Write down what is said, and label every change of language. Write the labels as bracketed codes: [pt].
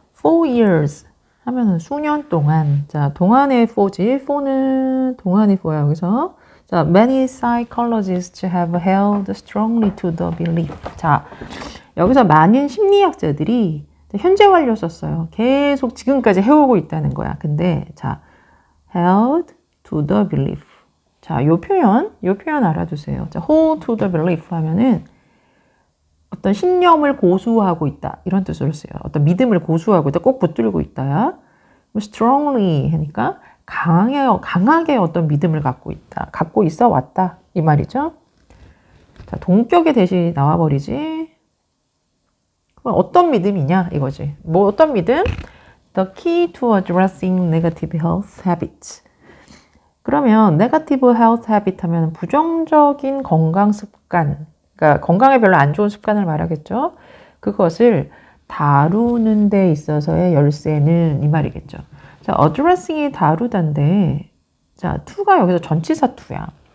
[ko] 4 years 하면은 수년 동안. 자, 동안의 for지. for는 동안의 for야, 여기서. [en] 자, many psychologists have held strongly to the belief. [ko] 자, 여기서 많은 심리학자들이 현재 완료 썼어요. 계속 지금까지 해오고 있다는 거야. 근데, 자, [en] held to the belief. [ko] 자, 요 표현 알아두세요. 자, [en] hold to the belief [ko] 하면은 어떤 신념을 고수하고 있다. 이런 뜻으로 써요. 어떤 믿음을 고수하고 있다. 꼭 붙들고 있다. strongly 하니까 강하게 어떤 믿음을 갖고 있다. 갖고 있어 왔다. 이 말이죠. 자, 동격의 대시 나와버리지. 그럼 어떤 믿음이냐 이거지. 뭐 어떤 믿음? [en] The key to addressing negative health habits. [ko] 그러면 [en] negative health habit [ko] 하면 부정적인 건강 습관. 그러니까 건강에 별로 안 좋은 습관을 말하겠죠. 그것을 다루는 데 있어서의 열쇠는 이 말이겠죠. 자, addressing이 다루다인데, 자, to가 여기서 전치사 to야.